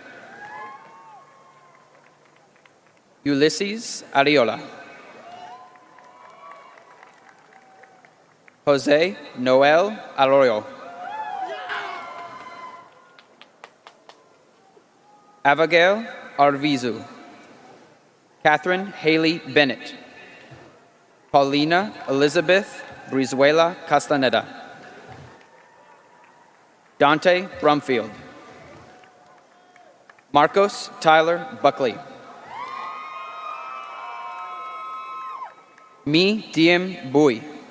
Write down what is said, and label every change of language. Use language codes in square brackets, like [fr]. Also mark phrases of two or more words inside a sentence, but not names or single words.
[en] Ulysses Ariola. Jose Noel Arroyo. Abigail Arvizu. Catherine Haley Bennett. Paulina Elizabeth Brizuela Castaneda. Dante Brumfield. Marcos Tyler Buckley. Mi Diem Bui.